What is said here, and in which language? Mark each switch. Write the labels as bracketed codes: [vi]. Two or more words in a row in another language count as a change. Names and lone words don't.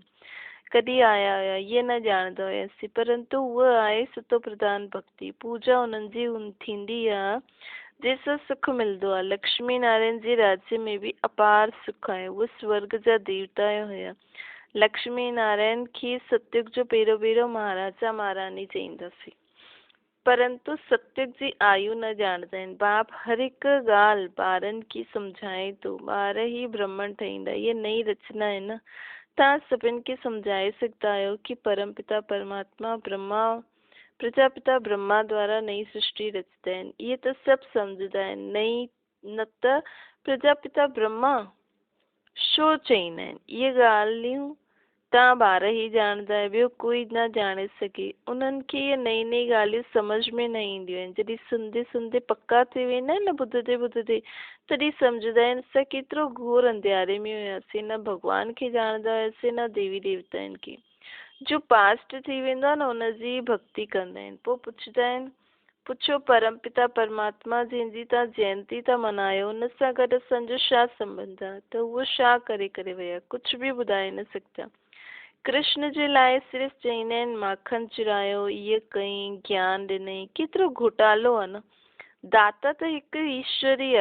[sd] कॾहिं आया हुया इहे न ॼाणंदा हुयासीं, परंतु उहा आहे सतो प्रधान भक्ति। पूजा उन्हनि जी थींदी आहे जंहिंसां सुख मिलंदो आहे। लक्ष्मी नारायण जे राज्य में बि अपार सुख आहे। उहे स्वर्ग जा देवता हुया। लक्ष्मी नारायण खे सतयुग जो पहिरियों महाराजा महारानी चईंदासीं, परंतु सतयुग जी आयु न ॼाणंदा आहिनि। बाप हर हिकु ॻाल्हि ॿारनि खे सम्झाए थो। ॿार ई ब्रह्मन ठहींदा। इहे नई रचना आहे न। तव्हां सभिनि खे सम्झाए सघंदा आहियो कि परम पिता परमात्मा ब्रह्मा प्रजापिता ब्रह्मा द्वारा नई सृष्टि रचंदा आहिनि। इहे त सभु सम्झंदा आहिनि। नई न त प्रजापिता ब्रह्मा छो चईंदा आहिनि। इहे ॻाल्हियूं तव्हां ॿार ई ॼाणंदा आहियो, ॿियो कोई न ॼाणे सघे। उन्हनि खे इहे नई नई ॻाल्हियूं सम्झ में न ईंदियूं आहिनि। जॾहिं सुनंदे सुनंदे पक्का थी वेंदा आहिनि न, ॿुधंदे ॿुधंदे तॾहिं सम्झंदा आहिनि असां केतिरो घोर अंधियारे में हुयासीं। न भॻवान खे ॼाणंदा हुयासीं न देवी देवताउनि खे। जो पास्ट थी वेंदो आहे न उनजी भक्ति कंदा आहिनि। पोइ पुछंदा आहिनि पुछो परम पिता परमात्मा जंहिंजी तव्हां जयंती था मल्हायो उन सां गॾु असांजो छा संबंध आहे। त उहो छा करे करे विया, कुझु बि ॿुधाए न सघंदा। कृष्ण जे लाइ सिर्फ़ु चईंदा आहिनि माखन चुरायो, इहे कई, ज्ञान ॾिनई। केतिरो घोटालो आहे न। दाता त हिकु ईश्वर ई आहे।